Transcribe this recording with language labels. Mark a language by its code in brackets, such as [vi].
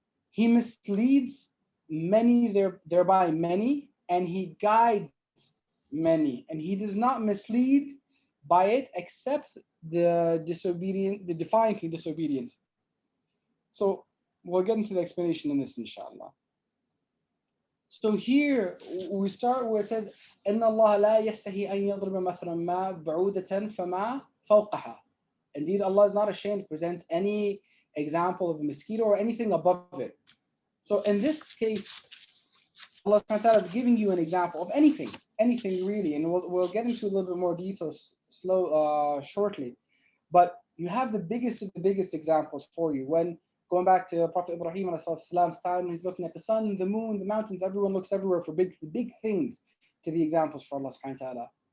[en] He misleads many, thereby many, and he guides many, and he does not mislead by it except the disobedient, the defiantly disobedient. So we'll get into the explanation in this, inshallah. So here we start where it says, [ar] إِنَّ اللَّهَ لَا يَسْتَحِي أَن يَضْرِبَ مَثْلًا مَا بَعُودَةً فَمَا فَوْقَهَا. [en] Indeed, Allah is not ashamed to present any example of a mosquito or anything above it. So in this case, Allah subhanahu wa ta'ala is giving you an example of anything really, and we'll get into a little bit more details shortly. But you have the biggest of the biggest examples for you. When going back to Prophet Ibrahim ﷺ's time, he's looking at the sun, the moon, the mountains, everyone looks everywhere for big things to be examples for Allah subhanahu wa ta'ala.